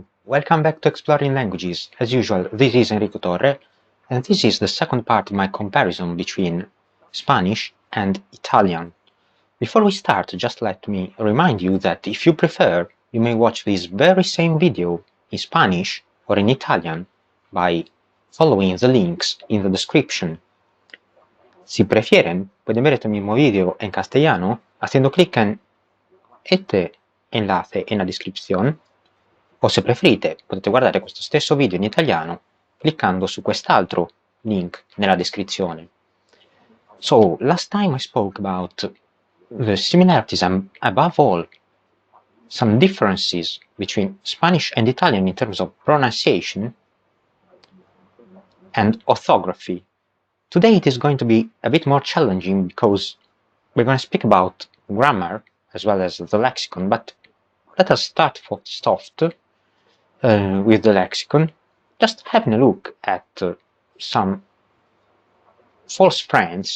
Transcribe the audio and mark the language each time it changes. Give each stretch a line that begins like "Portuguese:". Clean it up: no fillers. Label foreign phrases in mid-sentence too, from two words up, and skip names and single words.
English: Welcome back to Exploring Languages. As usual, this is Enrico Torre, and this is the second part of my comparison between Spanish and Italian. Before we start, just let me remind you that if you prefer, you may watch this very same video in Spanish or in Italian by following the links in the description.
Spanish: Si prefieren, pueden ver este mismo video en castellano haciendo clic en este enlace en la descripción.
Italian: O se preferite, potete guardare questo stesso video in italiano cliccando su quest'altro link nella descrizione.
English: So, last time I spoke about the similarities and, above all, some differences between Spanish and Italian in terms of pronunciation and orthography. Today it is going to be a bit more challenging because we're going to speak about grammar as well as the lexicon, but let us start soft with the lexicon, just having a look at some false friends.